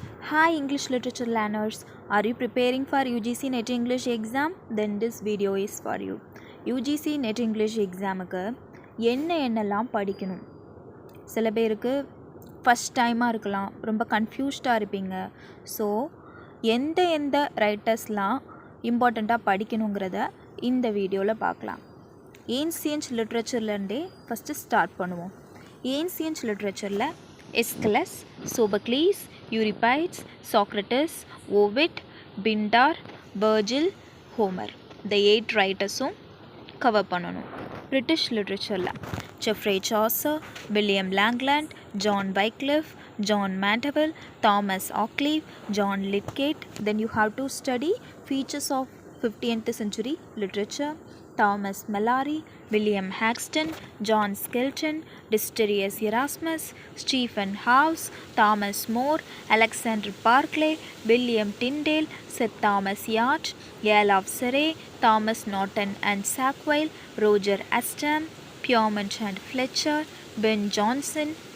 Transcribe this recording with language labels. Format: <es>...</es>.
<en>Hi English literature learners, are you preparing for UGC NET English exam? Then this video is for you. UGC NET English examக்கு</en> <ta>என்னெல்லாம் படிக்கணும்? சில பேருக்கு first டைமாக இருக்கலாம், ரொம்ப கன்ஃபியூஸ்டாக இருப்பீங்க. ஸோ எந்த ரைட்டர்ஸ்லாம் இம்பார்ட்டண்ட்டாக படிக்கணுங்கிறத இந்த வீடியோவில் பார்க்கலாம். ஏன்சியன்ட் லிட்ரேச்சர்லேருந்தே ஃபஸ்ட்டு ஸ்டார்ட் பண்ணுவோம். ஏன்சியன்ட் லிட்ரேச்சரில் எஸ்கிலஸ், சோபக்ளீஸ், யூரிபைட்ஸ், சாக்ரட்டிஸ், ஓவிட், பிண்டார், வர்ஜில், ஹோமர் இந்த 8 ரைட்டர்ஸும் கவர் பண்ணணும். British லிட்ரேச்சரில் Jeffrey Chaucer, William லாங்லேண்ட், John வைக்லிஃப், John மேண்டவில், Thomas ஆக்லீவ், John Lydgate.</ta> <en>Then you have to study features of 15th century literature. Thomas Mallory, William Haxton, John Skelton, Desiderius Erasmus, Stephen House, Thomas More, Alexander Barclay, William Tyndale, Sir Thomas Yacht, Earl of Surrey, Thomas Norton and Sackville, Roger Aston, Piermont and Fletcher, Ben Jonson.</en>